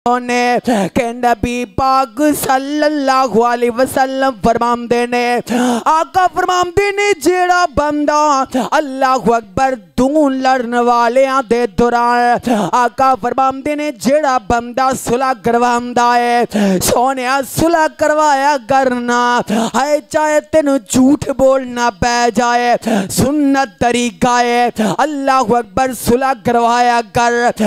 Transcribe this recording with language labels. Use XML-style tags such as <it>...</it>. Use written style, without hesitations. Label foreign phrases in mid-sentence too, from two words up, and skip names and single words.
<pa>نے کہ نبی پاک</pa> <ar>صلى الله عليه وسلم</ar> <pa>فرماندے نے، آقا فرماندے نے جیہڑا بندہ</pa> <ar>الله أكبر</ar> <pa>دوں لڑن والے دے دوران آقا فرماندے نے جیہڑا بندہ صلح کرواندا ہے، سوہنے صلح کروایا کرنا ہے، چاہے تیں جھوٹ بولنا پے جائے، سنت طریقہ ہے,</pa> <ar>الله أكبر</ar> <pa>صلح کروایا کر.</pa>